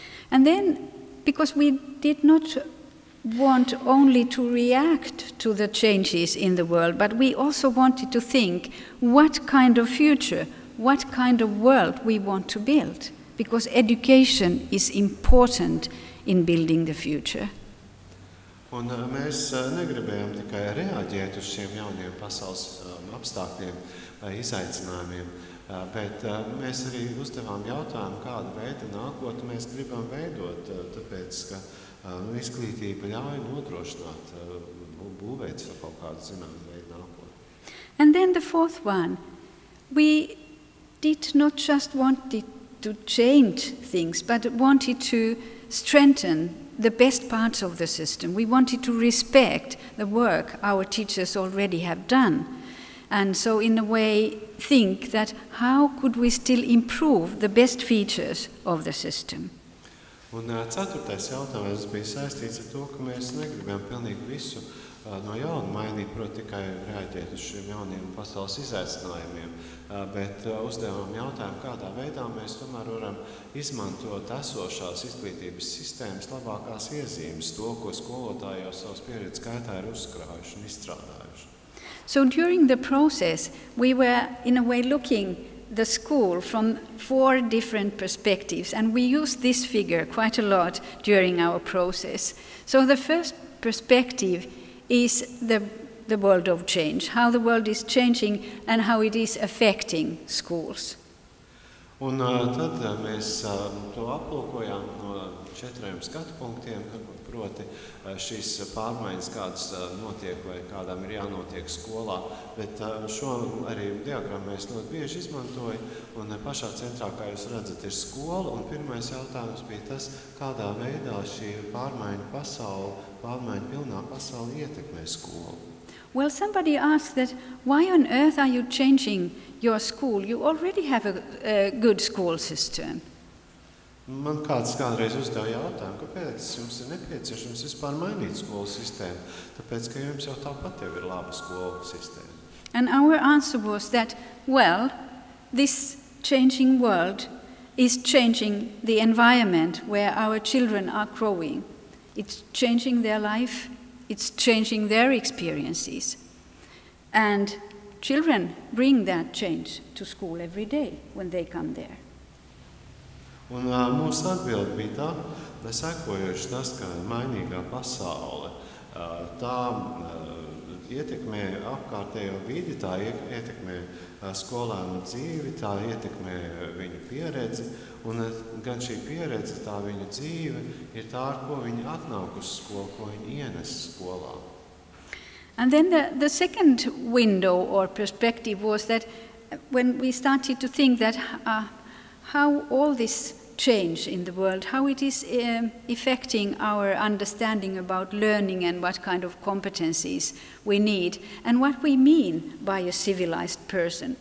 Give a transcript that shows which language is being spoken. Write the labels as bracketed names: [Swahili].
[English] And then, because we did not want only to react to the changes in the world, but we also wanted to think what kind of future, what kind of world we want to build, because education is important in building the future. [Latvian] Un mēs negribējām tikai reaģēt uz šiem jauniem pasaules apstākļiem vai izaicinājumiem, bet mēs arī uzdevām jautājumu, kādu veidu nākotni mēs gribam veidot, tāpēc, ka izglītība ļauj nodrošināt, būvēt kaut kādu zināmu veidu nākotni. [English] And then the fourth one, we did not just want to change things, but wanted to strengthen the best parts of the system. We wanted to respect the work our teachers already have done. And so in a way think that how could we still improve the best features of the system? [Latvian] Un ceturtais jautājums bija saistīts ar to, ka mēs negribam pilnīgi visu no jauna mainīt, proti tikai reaģēt uz šiem jauniem pasaules izaicinājumiem, bet uzdevām jautājumu, kādā veidā mēs tomēr varam izmantot esošās izglītības sistēmas labākās iezīmes, to, ko skolotāji jau savas pieredzes gaitā ir uzkrājuši un izstrādājuši. [English] So during the process, we were in a way looking the school from 4 different perspectives, and we used this figure quite a lot during our process. So the first perspective is the world of change, how the world is changing and how it is affecting schools. [Latvian] Un tad mēs to aplūkojām no 4 skatu punktiem, proti šīs pārmaiņas, kādas notiek vai kādām ir jānotiek skolā, bet šo arī diagrammu mēs ļoti bieži izmantoju, un pašā centrā, kā jūs redzat, ir skola, un pirmais jautājums bija tas, kādā veidā šī pārmaiņu pilnā pasaule ietekmē skolu. [English] Well, somebody asked that, why on earth are you changing your school? You already have a good school system. [Latvian] Man kāds kādreiz uzdeva jautājumu, kāpēc jums ir nepieciešams vispār mainīt skolu sistēmu, tāpēc, ka jums jau tāpat jau ir laba skolu sistēma. [English] And our answer was that, well, this changing world is changing the environment where our children are growing. It's changing their life, it's changing their experiences. And children bring that change to school every day when they come there. [Latvian] Un mūsu atbilde bija tā, sekojoši tas, ka mainīgā pasaule, tā ietekmē apkārtējo vidi, tā ietekmē skolēnu dzīvi, tā ietekmē viņu pieredzi, un gan šī pieredze, tā viņu dzīve ir tā, ar ko viņi atnāk uz skolu, ko viņi ienes skolā. [English] And then the second window or perspective was that when we started to think that how all this change in the world, how it is affecting our understanding about learning and what kind of competencies we need, and what we mean by a civilized person.